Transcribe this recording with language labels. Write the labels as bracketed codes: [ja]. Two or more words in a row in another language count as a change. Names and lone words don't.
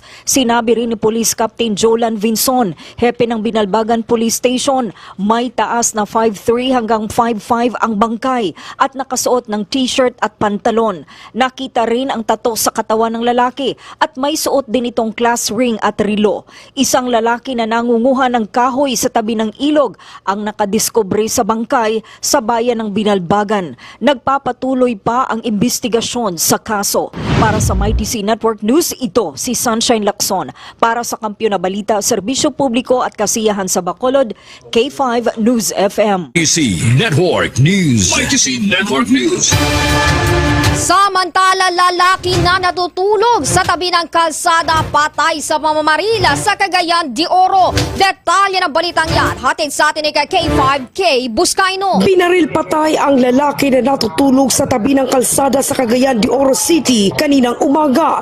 [tl] Sinabi rin ni Police Captain Jolan Vinson, hepe ng Binalbagan Police Station, may taas na 5'3 hanggang 5'5 ang bangkay at nakasuot ng t-shirt at pantalon. Nakita rin ang tato sa katawan ng lalaki at may suot din itong [en] class ring [tl] at relo. Isang lalaki na nangunguha ng kahoy sa tabi ng ilog ang nakadiskubre sa bangkay sa bayan ng Binalbagan. Nagpapatuloy pa ang investigasyon sa kaso. Para sa MyTC Network News, ito si Sunshine Lacson. Para sa Kampiyon na Balita, Serbisyo Publiko at Kasiyahan sa Bacolod, K5 News FM. MyTC Network News. MyTC Network News. Samantala, lalaki na natutulog sa tabi ng kalsada patay sa pamamarila sa Cagayan de Oro. Detalye ng balitang yan, hatid sa atin ni K5K Buscaino. Binaril patay ang lalaki na natutulog sa tabi ng kalsada sa Cagayan de Oro City kaninang umaga.